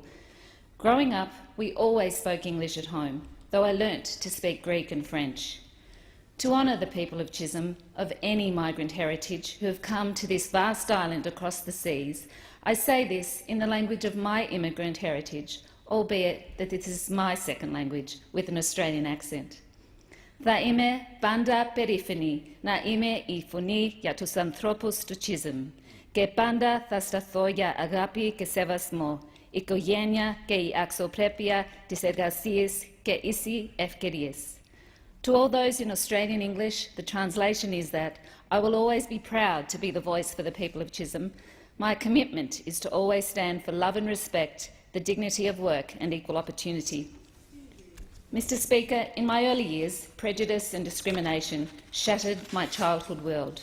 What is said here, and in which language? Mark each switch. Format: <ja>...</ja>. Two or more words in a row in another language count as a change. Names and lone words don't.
<en>Growing up, we always spoke English at home, though I learnt to speak Greek and French. To honour the people of Chisholm, of any migrant heritage, who have come to this vast island across the seas, I say this in the language of my immigrant heritage, albeit that this is my second language with an Australian accent.</en> <el>Θα είμαι πάντα περήφανη, να είμαι η φωνή για τους ανθρώπους του Chisholm. Και πάντα θα στέκομαι για αγάπη και σεβασμό, οικογένεια και η αξιοπρέπεια της εργασίας και ίσες ευκαιρίες.</el> <en>To all those in Australian English, the translation is that I will always be proud to be the voice for the people of Chisholm. My commitment is to always stand for love and respect, the dignity of work and equal opportunity. Mr. Speaker, in my early years, prejudice and discrimination shattered my childhood world.</en>